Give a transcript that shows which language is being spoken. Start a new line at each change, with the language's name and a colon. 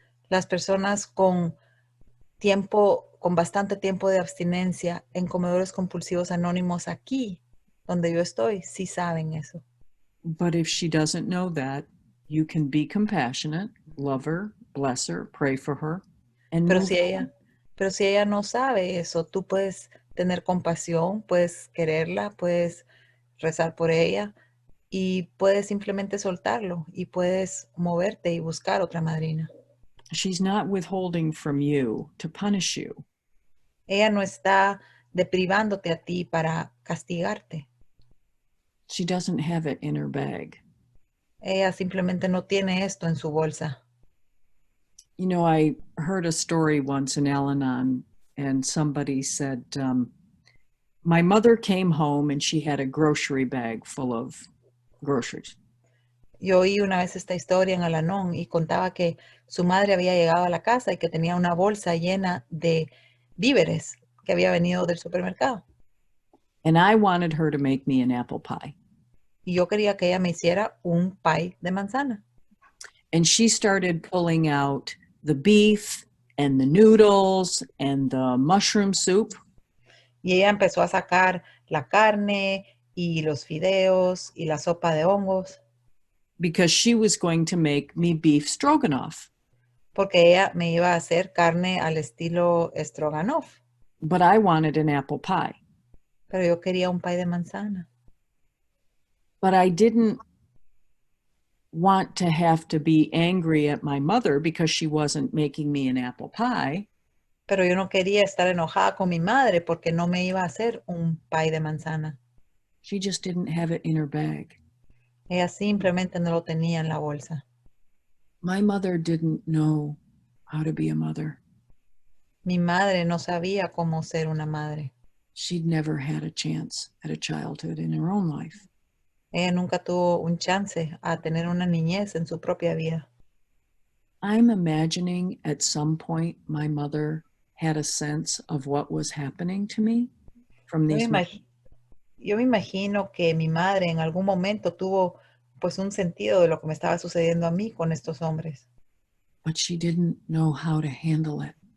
Spanish: Las personas con bastante tiempo de abstinencia en Comedores Compulsivos Anónimos aquí, donde yo estoy, sí saben eso.
English: But if she doesn't know that, you can be compassionate, love her, bless her, pray for her.
Spanish: Pero si ella no sabe eso, tú puedes tener compasión, puedes quererla, puedes rezar por ella y puedes simplemente soltarlo y puedes moverte y buscar otra madrina.
English: She's not withholding from you to punish you.
Spanish: Ella no está deprivándote a ti para castigarte.
English: She doesn't have it in her bag.
Spanish: Ella simplemente no tiene esto en su bolsa.
English: I heard a story once in Al-Anon, and somebody said, my mother came home and she had a grocery bag full of groceries.
Spanish: Yo oí una vez esta historia en Alanón y contaba que su madre había llegado a la casa y que tenía una bolsa llena de víveres que había venido del supermercado.
English: And I wanted her to make me an apple pie.
Spanish: Y yo quería que ella me hiciera un pie de manzana.
English: And she started pulling out the beef and the noodles and the mushroom soup.
Spanish: Y ella empezó a sacar la carne y los fideos y la sopa de hongos.
English: Because she was going to make me beef stroganoff.
Spanish: Porque ella me iba a hacer carne al estilo stroganoff.
English: But I wanted an apple pie.
Spanish: Pero yo quería un pie de manzana.
English: But I didn't want to have to be angry at my mother because she wasn't making me an apple pie.
Spanish: Pero yo no quería estar enojada con mi madre porque no me iba a hacer un pie de manzana.
English: She just didn't have it in her bag.
Spanish: Ella simplemente no lo tenía en la bolsa.
English: My mother didn't know how to be a mother.
Spanish: Mi madre no sabía cómo ser una madre.
English: She'd never had a chance at a childhood in her own life.
Spanish: Ella nunca tuvo un chance a tener una niñez en su propia vida.
English: I'm imagining at some point my mother had a sense of what was happening to me from these.
Spanish: Yo me imagino que mi madre en algún momento tuvo pues un sentido de lo que me estaba sucediendo a mí con estos hombres.
English: But she didn't know how to handle it.